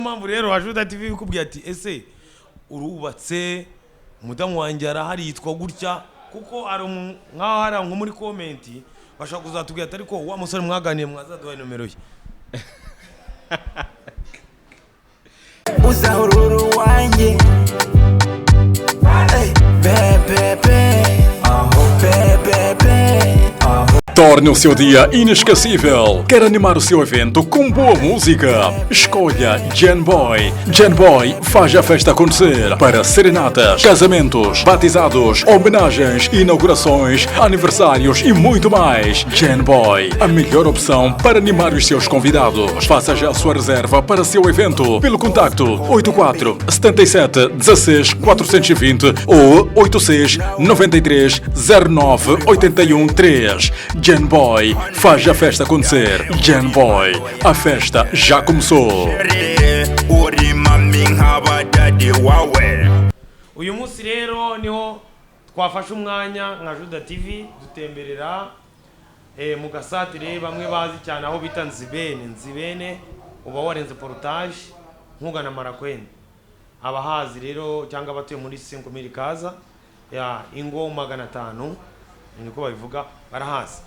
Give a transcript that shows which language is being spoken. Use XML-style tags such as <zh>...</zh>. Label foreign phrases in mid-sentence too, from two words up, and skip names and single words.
<rw>mpamvu rero Ajuda TV bikubwiye ati ese urubatse umudamu wanjye arahari yitwa gutya kuko ari nkaho hari nko muri comment bashaka kuzatubwira ati ariko wa musore mwaganiye mwazaduha nomero ye uzahururu wanjye bebebe</rw> <pt>Torne o seu dia inesquecível. Quer animar o seu evento com boa música? Escolha Gen Boy. Gen Boy faz a festa acontecer para serenatas, casamentos, batizados, homenagens, inaugurações, aniversários e muito mais. Gen Boy, a melhor opção para animar os seus convidados. Faça já a sua reserva para seu evento pelo contacto 84 77 16 420 ou 86 93 09 81 3. Gen Boy faz a festa acontecer. Gen Boy, a festa já começou.</pt> <rw>uyu munsi rero niho twafashe umwanya nka Ajuda TV dutemberera mu gasatire bamwe bazi cyane aho bita Nzibene uba warenze portage nkugana Marakwene abahazi rero cyangwa abatuye muri 5000 kaza ya ingo 500 niko babivuga barahazi.</rw>